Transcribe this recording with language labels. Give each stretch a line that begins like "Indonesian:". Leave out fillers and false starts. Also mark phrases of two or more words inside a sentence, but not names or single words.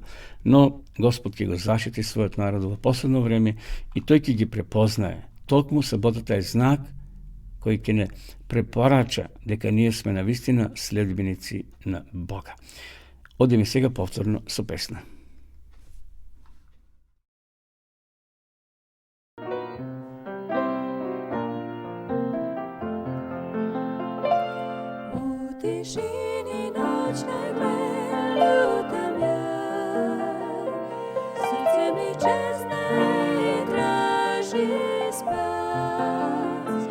Macedonian: Но Господ ќе го заштити својот народ во последно време и тој ќе ги препознае. Токму саботата е знак кој ќе не препорача дека ние сме навистина следбеници на Бога. Одиме сега повторно со песна.
Serbian: U tišini noćnoj ljutam ja, srce mi čezne i traži spas.